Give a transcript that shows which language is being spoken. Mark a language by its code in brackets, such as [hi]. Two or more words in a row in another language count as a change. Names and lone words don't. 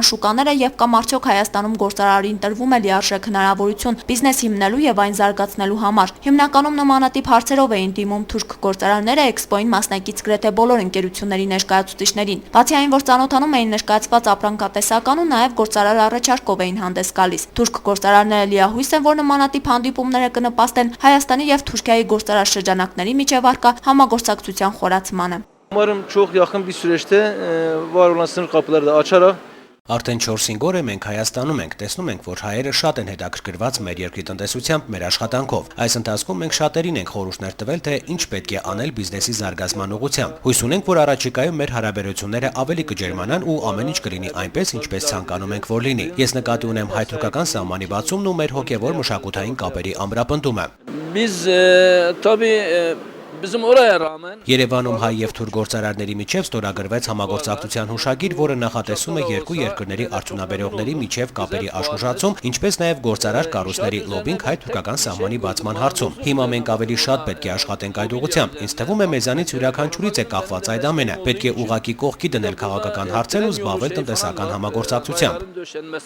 [hy] շուկաները եւ կամ արդյոք Հայաստանում գործարարին տրվում է լիարժեք հնարավորություն բիզնես հիմնելու եւ այն զարգացնելու համար։ Հիմնականում նմանատիպ հարցերով էին դիմում թուրք գործարարները էքսպոին մասնակից գրեթե բոլոր ընկերությունների ներկայացուցիչներին։ Բացի այն, որ ծանոթանում էին ներկայացված ապրանքատեսական ու նաեւ գործարար առաջարկով էին հանդես գալիս։ Թուրք գործարարները լիահույս են, որ նմանատիպ հանդիպումները կնպաստեն Հայաստանի եւ Թուրքիայի գործարար շրջանակների միջև առկա համագործակցության խորացմանը։ [tr] Umarım çok yakın bir süreçte var olan sınır kapıları da açarak [hy] Արդեն 4-5 օր է մենք Հայաստանում ենք, տեսնում ենք, որ հայերը շատ են հետաքրքրված մեր երկրի տնտեսությամբ, մեր աշխատանքով։ Այս ընթացքում մենք շատերին ենք խորհուրդներ տվել, թե ինչ պետք է անել բիզնեսի զարգացման ուղղությամբ։ Հույս ունենք, որ առաջիկայում մեր հարաբերությունները ավելի կջերմանան ու ամեն ինչ կլինի այնպես, ինչպես ցանկանում ենք, որ լինի։ Ես նկատի ունեմ հայ-թուրքական սահմանի բացումն ու մեր հոգևոր մշակութային կապերի ամրապնդումը։ [tr] biz tabii bizim oraya rağmen [hy] Երևանում հայ եւ թուրք գործարարների միջև ստորագրվեց համագործակցության հուշագիր, որը նախատեսում է երկու երկրների արդյունաբերողների միջև կապերի աշխուժացում, ինչպես նաեւ գործարար կառույցների լոբինգ հայ-թուրքական սահմանի բացման հարցում։ Հիմա մենք ավելի շատ պետք է աշխատենք այդ ուղղությամբ։ Ինձ թվում է մեզանից յուրաքանչյուրից է կախված այդ ամենը։ Պետք է ուղղակի կողքի դնել քաղաքական հարցեր ու զբաղվել տնտեսական համագործակցությամբ։